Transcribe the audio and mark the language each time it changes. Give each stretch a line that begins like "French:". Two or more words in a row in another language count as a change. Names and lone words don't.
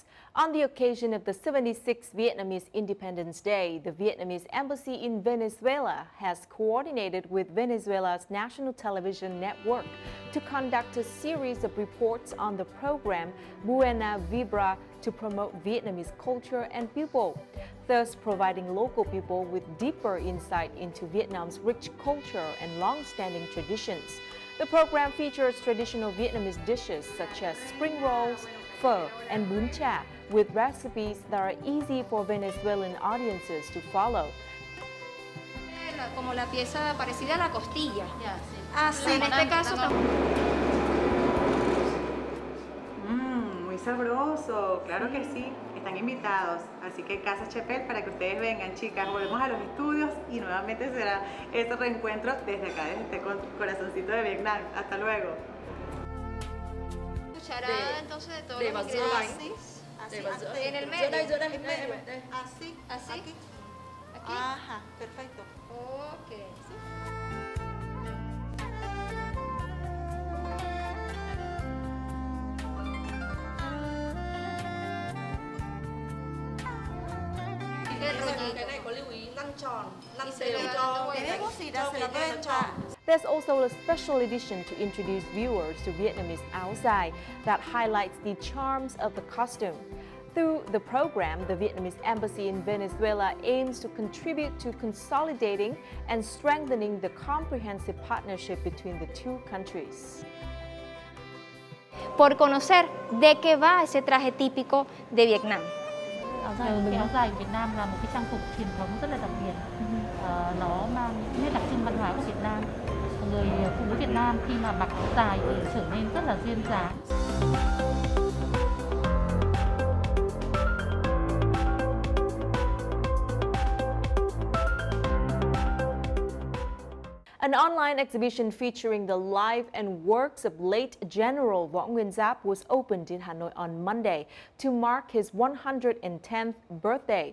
English: On the occasion of the 76th Vietnamese Independence Day, the Vietnamese Embassy in Venezuela has coordinated with Venezuela's national television network to conduct a series of reports on the program Buena Vibra to promote Vietnamese culture and people, thus providing local people with deeper insight into Vietnam's rich culture and long-standing traditions. The program features traditional Vietnamese dishes such as spring rolls, phở, and bún chả, with recipes that are easy for Venezuelan audiences to follow.
Spanish: Como la pieza parecida a la costilla. Ah, sí. En este caso muy sabroso, claro que sí, están invitados, así que Casa Chapel para que ustedes vengan, chicas. Volvemos a los estudios y nuevamente será este reencuentro desde acá, desde este corazoncito de Vietnam. Hasta luego. cucharada entonces de todos
Vietnamese: để
Spanish: los
Vietnamese: vào giữa
Spanish: ingredientes.
Vietnamese: bánh, để vào giữa
Spanish: En el medio.
Vietnamese: giữa đây,
Spanish: En medio.
Vietnamese: đây.
Spanish: Así, Así. aquí. Aquí. Ajá, perfecto. Ok.
Vietnamese: Cái này có lưu ý lăn tròn, lăn
Spanish: Y se
Vietnamese: đều
Spanish: le va
Vietnamese: cho
Spanish: dando Queremos ir a
Vietnamese: cho
Spanish: hacer
Vietnamese: cái
Spanish: la
Vietnamese: này nó tròn.
English: There's also a special edition to introduce viewers to Vietnamese áo dài that highlights the charms of the costume. Through the program, the Vietnamese Embassy in Venezuela aims to contribute to consolidating and strengthening the comprehensive partnership between the two countries.
Spanish: Por conocer de qué va ese traje típico de Vietnam.
Vietnamese: Cái áo dài của Việt Nam là một cái trang phục truyền thống rất là đặc biệt. Nó mang những nét đặc trưng văn hóa của Việt Nam. Người phụ nữ Việt Nam khi mà mặc áo dài thì trở nên rất là duyên dáng.
English: An online exhibition featuring the life and works of late General Võ Nguyên Giáp was opened in Hanoi on Monday to mark his 110th birthday.